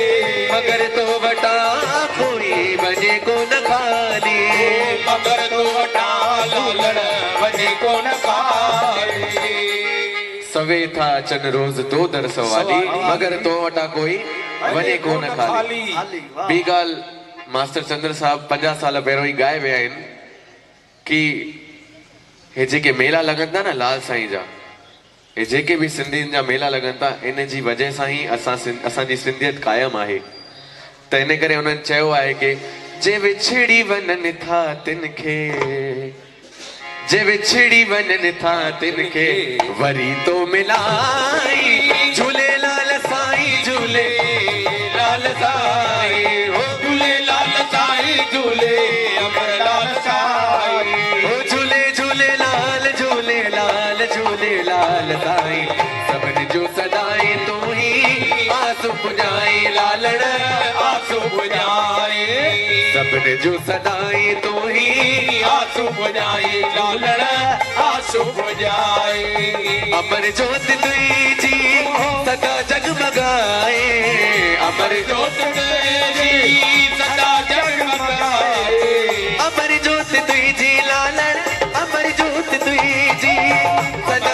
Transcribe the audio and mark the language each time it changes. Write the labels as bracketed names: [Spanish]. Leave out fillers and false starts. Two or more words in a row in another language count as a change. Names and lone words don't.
[Sindhi] मगर तो वटा कोई बने को न खाली मगर तो वटा झूलण वही को न खाली सवे था चन रोज दो दर सवाली मगर तो वटा कोई वने को न खाली बी गाल मास्टर चंद्र साहब 50 साल पहिरों ही गाए विया आहिनि कि हे जेके मेला लगन था ना लाल साईं जा हे जेके भी सिंधियुनि जा मेला लगन था इन जी वजह सां ही असांजी सिंधियत कायम आहे त इन करे उन्हनि चयो आहे कि जे विछड़ी वञनि था तिनखे जे विछड़ी वञनि था तिनखे वरी तो मिलाई झूलेलाल साईं झूले लाल साईं हो झूलेलाल साईं झूले अमरलाल साईं हो झूले झूलेलाल झूलेलाल झूलेलाल साईं सभिनी जो सदाई तू ही आसु पुजाई लालण आसु पुजाए सभिनी जो सदाई तू ही आसु पुजाए लालण आसु पुजाए अमर ज्योत तुझी सदा जगमगाए अमर [Hindi] जोत तेरी सदा जगमगाए [Sindhi] अमर ज्योत तुझी लालण अमर ज्योत तुझी सदा